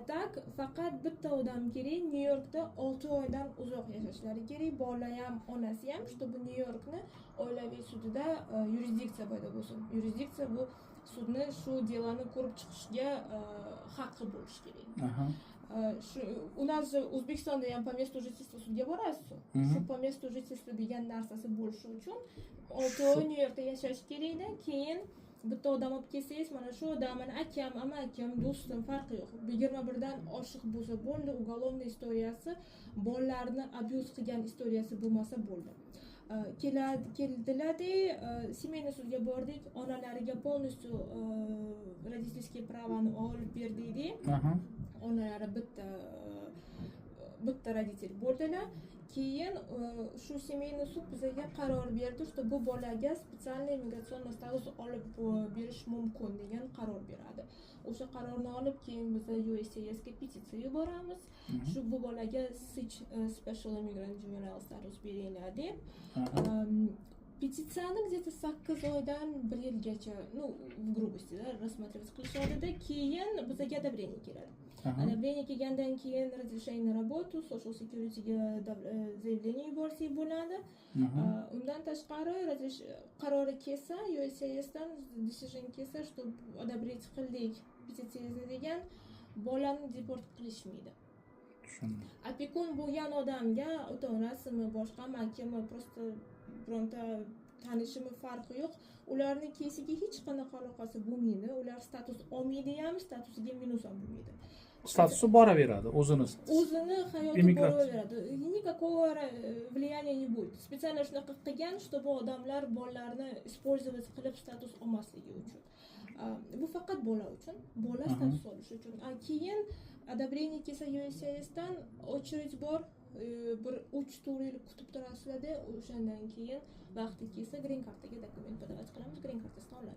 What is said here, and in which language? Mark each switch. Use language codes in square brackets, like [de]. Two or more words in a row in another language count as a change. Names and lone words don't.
[uz] Tak, faqat bitta odam kerak, New Yorkda 6 oydan uzoq yashashlari kerak. Bola ham, onasi ham, чтобы New Yorkni oilaviy sudida yurisdiksiya paydo bo'lsin. Yurisdiksiya bu sudni shu delani ko'rib chiqishga haqqi bo'lishi kerak. [ru] У нас [uz] O'zbekistonda ham [ru] по месту жительства [uz] sudga borasiz. Shu [ru] по месту жительства [uz] degan narsasi bo'lishi uchun 6 oy New Yorkda yashash kerakda, keyin bitta odam olib kelsangiz, mana shu odam, mana akam, amakam, do'stim farqi yo'q. 21 dan oshiq bo'lsa bo'ldi, уголовный istoriyasi, bolalarni abuse qilgan istoriyasi bo'lmasa bo'ldi. Keldilar-da, семейный sudga bordik, onalariga [ru] полностью родительские праваны [uz] olib berdik. Onalari bitta родитель bo'ldilar. Keyin shu [ru] семейный суд [uz] bizga qaror berdi, что bu bolaga специальный immigratsionni status olib berish mumkin degan qaror beradi. O'sha qarorni olib keyin biz USCIS ga petitsiya yuboramiz. Shu bu bolaga [en] special immigrant juvenile status [uz] beringlar deb. Petitsiyani где-то 8 oydan 1 yilgacha, [ru] в грубости, рассматривать qilishadi. [uz] Keyin bizga одобрение keladi. Одобрение kelgandan keyin [ru] разрешение на работу, [en] social security [uz] ga заявление yuborsak bo'ladi. Undan tashqari qarori kelsa, USCIS dan decision kelsa, [ru] что одобрить [uz] qildik petitsiyangizni degan, bolani deport qilishmaydi. Opekun bo'lgan odamga ota-onasimi, boshqa makimi, просто bironta tanishimi farqi yo'q. Ularning kesiga hech qanaqa aloqasi bo'lmaydi. Ular status olmaydi ham, statusiga minus ham bo'lmaydi. Statusi boraveradi, o'zini hayoti boraveradi. [ru] Никакого влияния не будет. [uz] Специально shunaqa qilgan, чтобы odamlar bolalarni использовать qilib status olmasligi uchun. Bu faqat bola uchun, bola status olish uchun. Keyin одобрение kelsa USCIS dan очередь bor. Bir 3-4 yil kutib turasizlar-da, o'shandan keyin vaqti kelsa green kartaga dokument подавать qilamiz, green kartasini oladi.